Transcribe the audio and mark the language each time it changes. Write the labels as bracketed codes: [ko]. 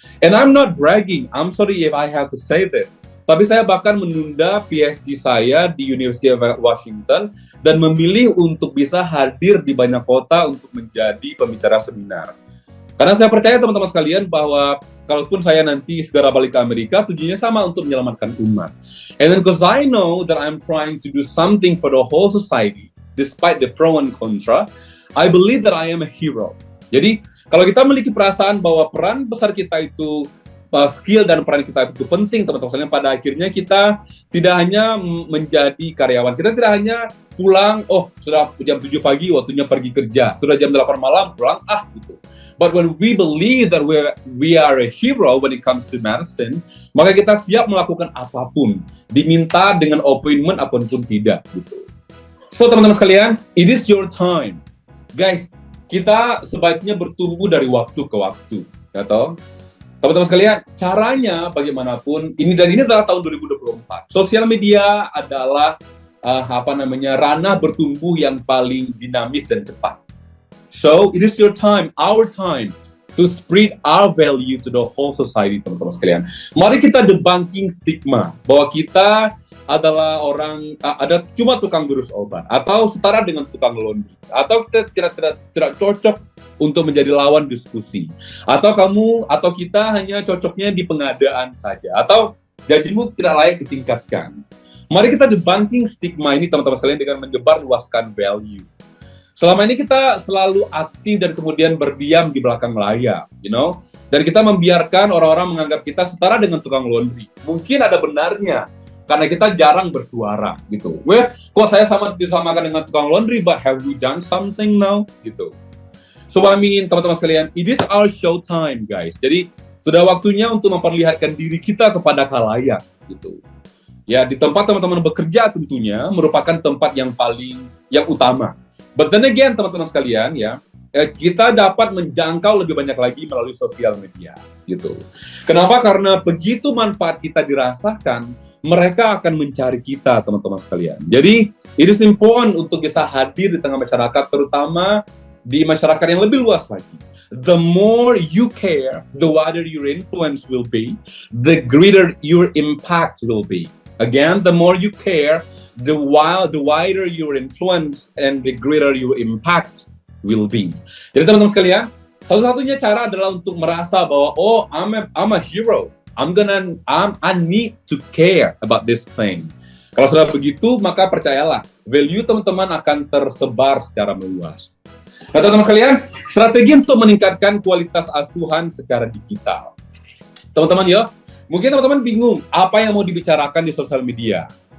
[en] And I'm not bragging, I'm sorry if I have to say this, [id] tapi saya bahkan menunda PhD saya di University of Washington dan memilih untuk bisa hadir di banyak kota untuk menjadi pembicara seminar. Karena saya percaya, teman-teman sekalian, bahwa kalaupun saya nanti segera balik ke Amerika, tujuannya sama, untuk menyelamatkan umat. [en] And then because I know that I'm trying to do something for the whole society, despite the pro and contra, I believe that I am a hero. [id] Jadi, kalau kita memiliki perasaan bahwa peran besar kita itu, skill dan peran kita itu penting, teman-teman sekalian, pada akhirnya kita tidak hanya menjadi karyawan, kita tidak hanya pulang, oh sudah jam 7 pagi waktunya pergi kerja, sudah jam 8 malam pulang, gitu. [en] But when we believe that we are a hero when it comes to medicine, [id] maka kita siap melakukan apapun, diminta dengan appointment apapun tidak gitu. [en] So [id] teman-teman sekalian, [en] it is your time. [id] Guys, kita sebaiknya bertumbuh dari waktu ke waktu, ya toh? Teman-teman sekalian, caranya bagaimanapun, ini adalah tahun 2024. Sosial media adalah ranah bertumbuh yang paling dinamis dan cepat. [en] So, it is your time, our time, to spread our value to the whole society, [id] teman-teman sekalian. Mari kita debunking stigma bahwa kita adalah orang, ada cuma tukang gurus obat, atau setara dengan tukang laundry, atau kita tidak cocok untuk menjadi lawan diskusi, atau kita hanya cocoknya di pengadaan saja, atau gajimu tidak layak ditingkatkan. Mari kita debunking stigma ini, teman-teman sekalian, dengan menyebar luaskan value. Selama ini kita selalu aktif dan kemudian berdiam di belakang layar, dan kita membiarkan orang-orang menganggap kita setara dengan tukang laundry. Mungkin ada benarnya, karena kita jarang bersuara, gitu. Kok saya disamakan dengan tukang laundry, [en] but have we done something now, [id] gitu. [en] So, [id] teman-teman sekalian, [en] it is our show time, guys. [id] Jadi, sudah waktunya untuk memperlihatkan diri kita kepada khalayak, gitu. Ya, di tempat teman-teman bekerja tentunya merupakan tempat yang utama. [en] But then again, [id] teman-teman sekalian, ya, kita dapat menjangkau lebih banyak lagi melalui sosial media, gitu. Kenapa? Karena begitu manfaat kita dirasakan, mereka akan mencari kita, teman-teman sekalian. Jadi, [en] it is important [id] untuk bisa hadir di tengah masyarakat, terutama di masyarakat yang lebih luas lagi. [en] The more you care, the wider your influence will be, the greater your impact will be. Again, the more you care, the wider your influence and the greater your impact will be. [id] Jadi teman-teman sekalian, satu-satunya cara adalah untuk merasa bahwa [en] I'm a hero. I need to care about this thing. [id] Kalau sudah begitu, maka percayalah, value teman-teman akan tersebar secara meluas. Nah, teman-teman sekalian, strategi untuk meningkatkan kualitas asuhan secara digital. Teman-teman, mungkin teman-teman bingung apa yang mau dibicarakan di sosial media.